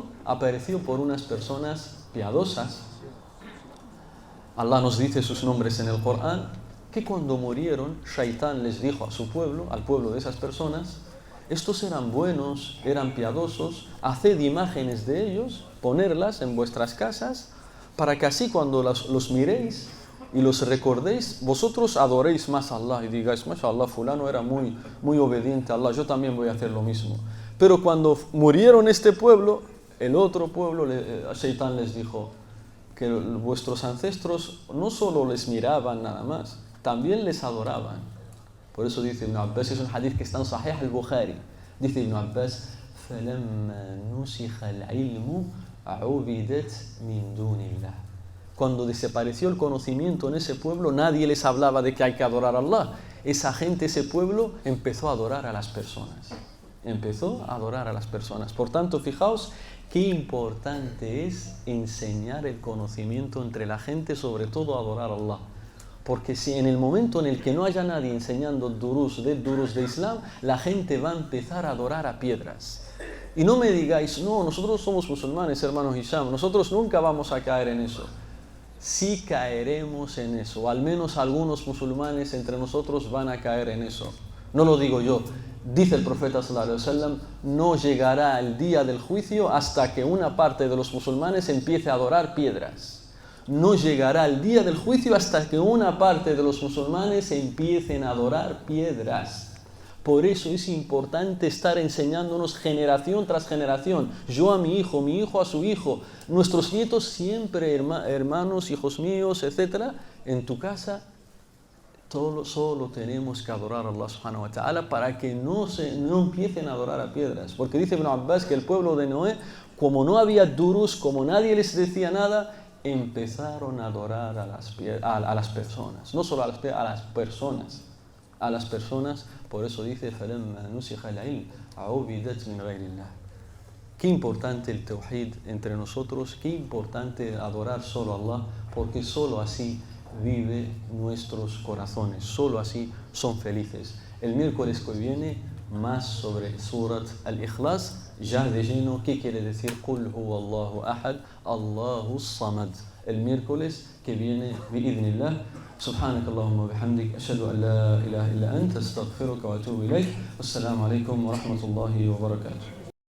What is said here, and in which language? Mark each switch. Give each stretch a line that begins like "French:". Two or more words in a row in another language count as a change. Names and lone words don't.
Spanish: Apareció por unas personas piadosas. Allah nos dice sus nombres en el Corán, que cuando murieron, Shaitán les dijo a su pueblo, al pueblo de esas personas, estos eran buenos, eran piadosos, haced imágenes de ellos, ponerlas en vuestras casas, para que así cuando los miréis y los recordéis, vosotros adoréis más a Allah y digáis, mashallah, fulano era muy obediente a Allah, yo también voy a hacer lo mismo. Pero cuando murieron este pueblo, el otro pueblo, Shaitán les dijo que vuestros ancestros no solo les miraban nada más, también les adoraban. Por eso dice Ibn Abbas, es un hadith que está en Sahih al-Bukhari.
Arabic: Dice Ibn Abbas, فَلَمَّا نُسِخَ الْعِلْمُ عُبِدَتْ مِنْ دُونِ اللَّهِ.
Spanish: Cuando desapareció el conocimiento en ese pueblo, nadie les hablaba de que hay que adorar a Allah. Esa gente, ese pueblo, empezó a adorar a las personas. Empezó a adorar a las personas. Por tanto, fijaos qué importante es enseñar el conocimiento entre la gente, sobre todo a adorar a Allah. Porque si en el momento en el que no haya nadie enseñando durus de Islam, la gente va a empezar a adorar a piedras. Y no me digáis, no, nosotros somos musulmanes, hermanos Hisham, nosotros nunca vamos a caer en eso. Sí caeremos en eso, o al menos algunos musulmanes entre nosotros van a caer en eso. No lo digo yo, dice el profeta
Arabic: صلى الله عليه وسلم,
Spanish: no llegará el día del juicio hasta que una parte de los musulmanes empiece a adorar piedras. No llegará el día del juicio hasta que una parte de los musulmanes empiecen a adorar piedras. Por eso es importante estar enseñándonos generación tras generación. Yo a mi hijo a su hijo, nuestros nietos siempre, hermanos, hijos míos, etc. En tu casa, solo tenemos que adorar a Allah
Arabic: سبحانه وتعالى
Spanish: para que no empiecen a adorar a piedras. Porque dice Ibn Abbas que el pueblo de Noé, como no había durus, como nadie les decía nada, empezaron a adorar a las personas, no solo a las personas, por eso dice
Arabic: فَلَمَّا نُسِخَ الْعِلْمُ عُبِدَتْ مِنْ غَيْرِ اللَّهِ.
Spanish: Qué importante el tawhid entre nosotros, qué importante adorar solo a Allah, porque solo así vive nuestros corazones, solo así son felices. El miércoles que viene, más sobre Surat Al-Ikhlas, ya de lleno, ¿qué quiere decir?
Arabic: قل هو الله أحد، الله صمد.
Spanish: El miércoles que viene, bi'idhnillah.
Arabic: سبحانك اللهم وبحمدك أشهد أن لا إله إلا أنت أستغفرك وأتوب إليك والسلام عليكم ورحمة الله وبركاته.